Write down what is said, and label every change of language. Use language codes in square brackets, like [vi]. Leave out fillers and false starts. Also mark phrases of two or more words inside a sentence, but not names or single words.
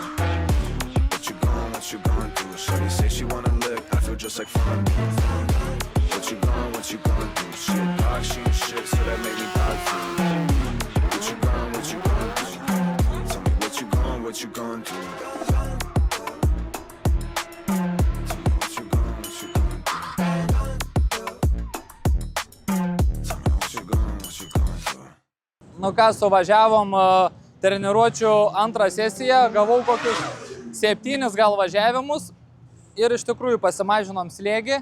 [en] What you gonna do? Shawty say she wanna lick, I feel just like fun. What you gonna do? Shit, dog, she ain't shit, so that make me dog food. What you gonna do? Tell me what you gonna do? [lt] Nu ką, suvažiavom treniruočių antrą sesiją, gavau kokius 7 gal važiavimus ir iš tikrųjų pasimažinom slėgį.